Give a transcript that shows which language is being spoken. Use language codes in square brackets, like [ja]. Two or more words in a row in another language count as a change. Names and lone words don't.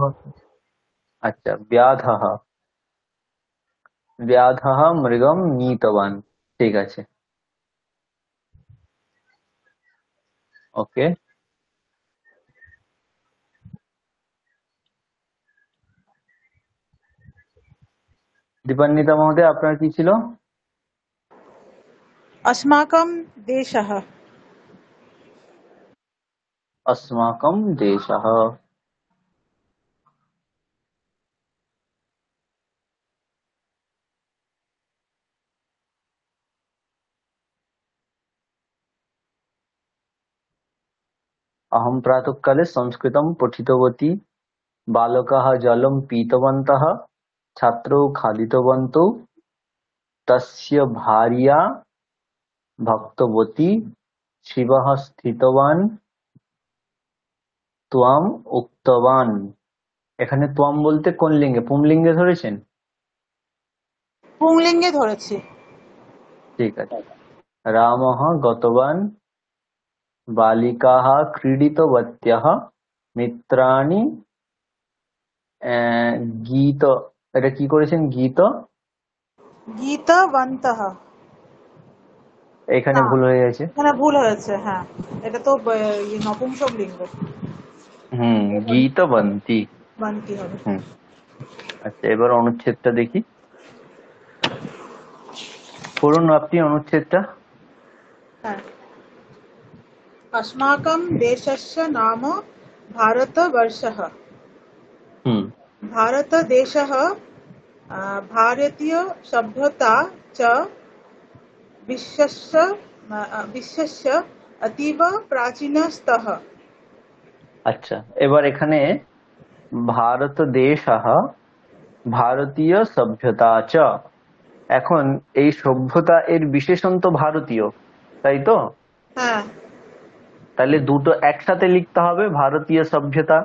[bn] আচ্ছা, [sa] ব্যাধः, ব্যাধः মৃগম নীতবান, [bn] ঠিক আছে, ওকে। দীপান্বিতা মহোদয়, আপনার কি ছিল? [sa] अस्माकं देशः। अस्माकं देशः। अहं प्रातःकाले संस्कृतं पठितवती, बालकाः जलं पीतवन्तः, छात्रौ खादितवन्तौ, तस्य भार्या भक्तवती, शिवः स्थितवान्, त्वाम् उक्तवान्। [bn] এখানে ত্বম বলতে কোন লিঙ্গে? পুংলিঙ্গে ধরেছেন? পুংলিঙ্গে ধরেছি। ঠিক আছে। [sa] রামः গতবান, বালিকাः ক্রীডিতবত্যः, মিত্রাণি গীত, [bn] এটা কি করেছেন? [sa] গীত, গীতবন্তः। [bn] এখানে না, ভুল হয়ে গেছে। এখানে ভুল হয়েছে। হ্যাঁ, এটা তো নপুংসক লিঙ্গ। [sa] গীতবন্তী। [bn] বান্তি হবে। হুম, আচ্ছা, এবার অনুচ্ছেদটা দেখি। পড়ুন আপনি অনুচ্ছেদটা। হ্যাঁ, [sa] अस्माकं देशस्य नाम भारतवर्षः। হুম, भारतदेशः भारतीय सभ्यता च विश्वस्य अतीव प्राचीनस्तः। [bn] আচ্ছা, এবার এখানে [sa] ভারত দেশः ভারতীয় সভ্যতা চ, [bn] এখন এই সভ্যতা এর বিশেষণ তো ভারতীয়, তাই তো? হ্যাঁ, তাহলে দুটো একসাথে লিখতে হবে, ভারতীয় সভ্যতা।